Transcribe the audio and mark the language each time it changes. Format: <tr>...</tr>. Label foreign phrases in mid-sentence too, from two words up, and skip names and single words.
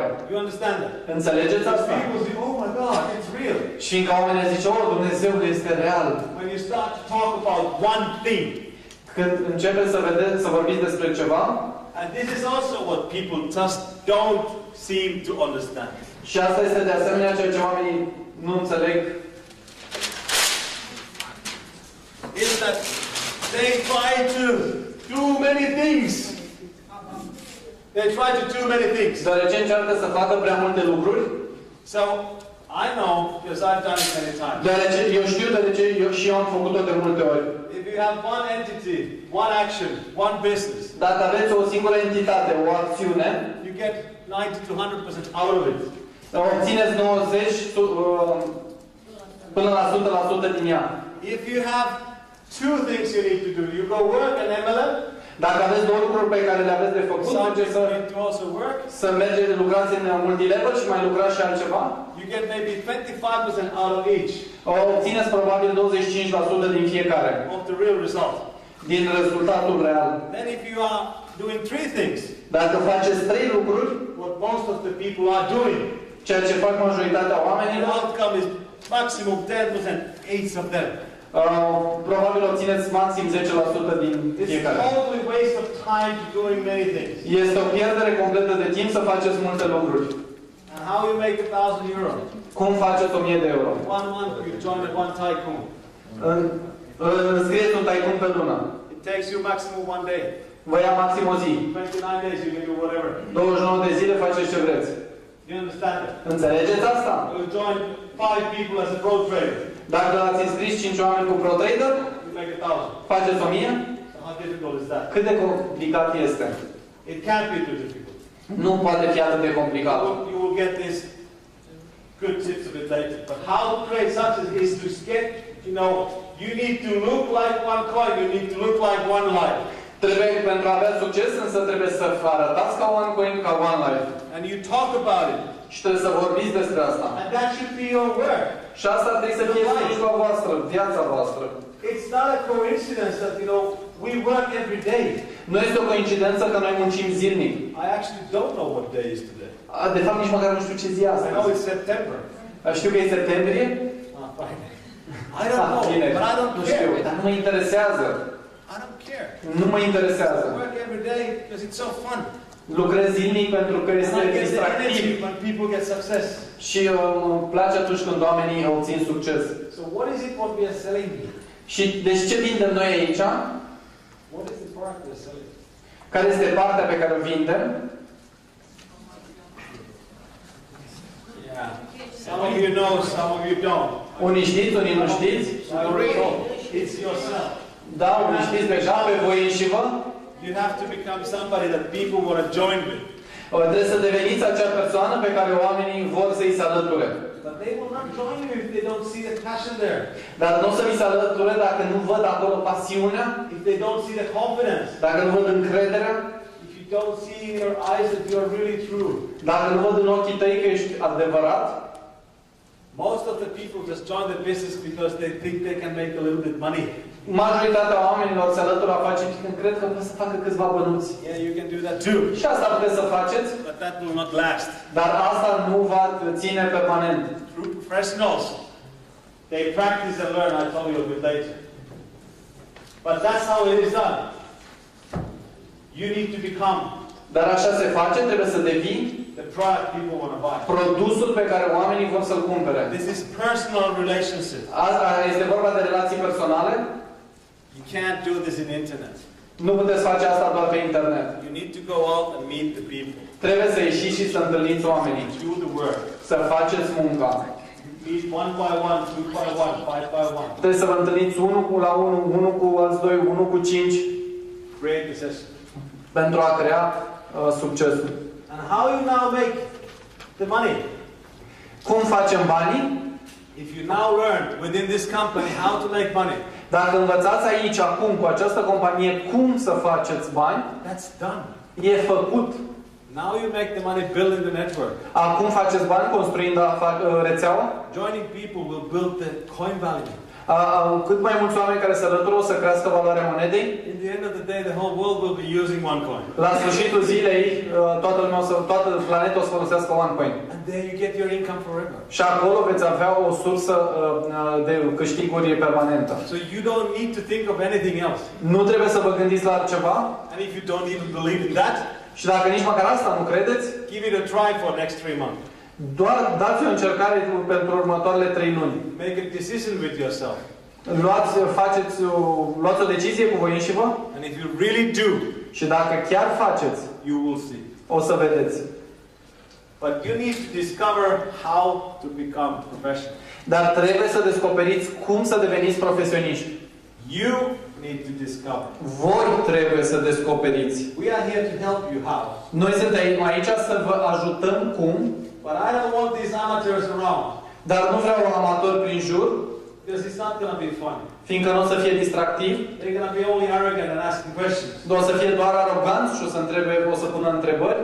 <en>You understand that?</en> <ro>Înțelegeți asta?</ro> <en>People say, oh my God, it's real.</en> <ro>Și încă oamenii zice, oh, Dumnezeul este real.</ro> <en>When you start to talk about one thing.</en> <ro>Când începeți să vorbiți despre ceva.</ro> <en>And this is also what people just don't seem to understand.</en> <ro>Și asta este de asemenea ceea ce oamenii nu înțeleg.</ro> <en>Is that they try to do many things. They try to do many things.</en> <ro>Deoarece încearcă să facă prea multe lucruri.</ro> <en>So, I know, because I've done it many times.</en> <ro>Deoarece eu știu, deoarece eu am făcut-o de multe ori.</ro> <en>If you have one entity, one action, one business.</en> <ro>Dacă aveți o singură entitate, o acțiune,</ro> <en>you get 90 to 100% out of it.</en> <ro>Obțineți 90 până la 100% din ea.</ro> <en>If you have two things you need to do, you go work an MLM.</en> <ro>Dacă aveți două lucruri pe care le aveți de făcut, mergeți să mergeți, lucrați în multilevel și mai lucrați și altceva.</ro> <en>You get maybe 25% out of each.</en> <ro>Obțineți probabil 25% din fiecare.</ro> <en>Of the real result.</en> <ro>Din rezultatul real.</ro> <en>Then if you are doing three things.</en> <ro>Dacă faceți trei lucruri,</ro> <en>what most of the people are doing.</en> <ro>Ceea ce fac majoritatea oamenilor,</ro> <en>the outcome is maximum 10%, each of them.</en> <ro>Probabil obțineți maxim 10% din fiecare.</ro> <en>It's totally waste of time to doing many things.</en> <ro>Este o pierdere completă de timp să faceți multe lucruri.</ro> <en>And how you make €1,000?</en> <ro>Cum faceți 1.000 de euro?</ro> <en>One month you join one tycoon.</en> <ro>Înscrieți un tycoon pe lună.</ro> <en>It takes you maximum one day.</en> <ro>Vă ia maxim o zi.</ro> <en>29 days you can do whatever.</en> <ro>29 de zile faceți ce vreți.</ro> <en>You understand it?</en> <ro>Înțelegeți asta?</ro> <en>You join 5 people as a pro trader.</en> <ro>Dacă ați înscris 5 oameni cu pro trader,</ro> <en>you make 1,000.</en> <ro>Faceți 1.000?</ro> <en>So how difficult is that?</en> <ro>Cât de complicat este?</ro> <en>It can't be too difficult.</en> <ro>Nu poate fi atât de complicat.</ro> <en>You will get this good tips a bit later. But how to create success is to get, you need to look like one coin, you need to look like OneLife.</en> <ro>Trebuie, pentru a avea succes, însă trebuie să arătați ca one coin, ca OneLife.</ro> <en>And you talk about it.</en> <ro>Și trebuie să vorbiți despre asta.</ro> <en>And that should be your work.</en> <ro>Și asta trebuie să fie slujba voastră, viața voastră.</ro> <en>It's not a coincidence that, we work every day.</en> <ro>Nu este o coincidență că noi muncim zilnic.</ro> <en>I actually don't know what day is today.</en> <ro>De fapt, nici măcar nu știu ce zi</ro> <en>I</en> <ro>astăzi.</ro> <en>know it's September.</en> <ro>Știu că e septembrie.</ro> <en>Fine. I don't know,</en> <ro>bine,</ro> <en>but I don't</en> <ro>nu</ro> <en>care.</en> <ro>știu, dar nu mă interesează.</ro> <en>I don't care.</en> <ro>Nu mă interesează.</ro> <en>I work every day because it's so fun.</en> <ro>Lucrez zilnic pentru că este distractiv.</ro> <en>people get success.</en> <ro>Și îmi place atunci când oamenii obțin succes.</ro> <en>So what is it what we are selling here?</en> <ro>Și deci ce vindem noi aici?</ro> <en>What is the product we are selling?</en> <ro>Care este partea pe care o vindem?</ro> <en>Yeah. Some of you know, some of you don't.</en> <ro>Unii știți, unii nu știți.</ro> <en>It's yourself.</en> <ro>Da, unii știți deja pe voi înșivă.</ro> <en>You have to become somebody that people want to join with.</en> <ro>Trebuie să deveniți acea persoană pe care oamenii vor să-i se alăture.</ro> <en>But they will not join you if they don't see the passion there.</en> <ro>Dar nu o să vi se alăture dacă nu văd acolo pasiunea,</ro> <en>If they don't see the confidence.</en> <ro>dacă nu văd încrederea,</ro> <en>If you don't see in your eyes that you are really true.</en> <ro>dacă nu văd în ochii tăi că ești adevărat.</ro> <en>Most of the people just join the business because they think they can make a little bit money.</en> <ro>Majoritatea oamenilor se alătură afacerii când cred că pot să facă câțiva bănuți.</ro> <en>Yeah, you can do that too.</en> <ro>Și asta puteți să faceți,</ro> <en>But that will not last.</en> <ro>dar asta nu va ține permanent.</ro> <en>True professionals, they practice and learn. I told you a bit later. But that's how it is done. You need to become</en> <ro>Dar așa se face, trebuie să devii</ro> <en>the product people want to buy.</en> <ro>produsul pe care oamenii vor să-l cumpere.</ro> <en>This is personal relationship.</en> <ro>Este vorba de relații personale.</ro> <en>You can't do this in internet.</en> <ro>Nu puteți face asta doar pe internet.</ro> <en>You need to go out and meet the people.</en> <ro>Trebuie să ieșiți și să întâlniți oamenii.</ro> <en>Do the work.</en> <ro>Să faceți munca.</ro> <en>Meet one by one, two by one, five by one.</en> <ro>Trebuie să vă întâlniți unul la unul, unul cu alți doi, unul cu 5</ro> <en>Create the session.</en> <ro>pentru a crea succesul.</ro> <en>And how you now make the money?</en> <ro>Cum facem banii?</ro> <en>If you now learn within this company how to make money,</en> <ro>Dacă învățați aici, acum, cu această companie, cum să faceți bani,</ro> <en>that's done.</en> <ro>e făcut.</ro> <en>Now you make the money building the network.</en> <ro>Acum faceți bani construind rețeaua.</ro> <en>Joining people will build the coin value.</en> <ro>Cât mai mulți oameni care se alătură o să crească valoarea monedei.</ro> <en>In the end of the day, the whole world will be using one coin.</en> <ro>La sfârșitul zilei, toată planeta o să folosească OneCoin.</ro> <en>And there you get your income forever.</en> <ro>Și acolo veți avea o sursă de câștiguri permanentă.</ro> <en>So you don't need to think of anything else.</en> <ro>Nu trebuie să vă gândiți la altceva.</ro> <en>And if you don't even believe in that,</en> <ro>Și dacă nici măcar asta nu credeți,</ro> <en>give it a try for the next 3 months.</en> <ro>doar dați o încercare pentru următoarele 3 luni.</ro> <en>Make a decision with yourself.</en> <ro>Luați o decizie cu voi înșivă.</ro> <en>And if you really do,</en> <ro>Și dacă chiar faceți,</ro> <en>you will see.</en> <ro>o să vedeți.</ro> <en>But you need to discover how to become professional.</en> <ro>Dar trebuie să descoperiți cum să deveniți profesioniști.</ro> <en>You need to discover.</en> <ro>Voi trebuie să descoperiți.</ro> <en>We are here to help you how.</en> <ro>Noi suntem aici să vă ajutăm cum.</ro> <en>But I don't want these amateurs around.</en> <ro>Dar nu vreau amatori prin jur.</ro> <en>Because it's not going to be fun.</en> <ro>Fiindcă nu o să fie distractiv.</ro> <en>They're going to be only arrogant and asking questions.</en> <ro>Nu o să fie doar aroganți și o să pună întrebări.</ro>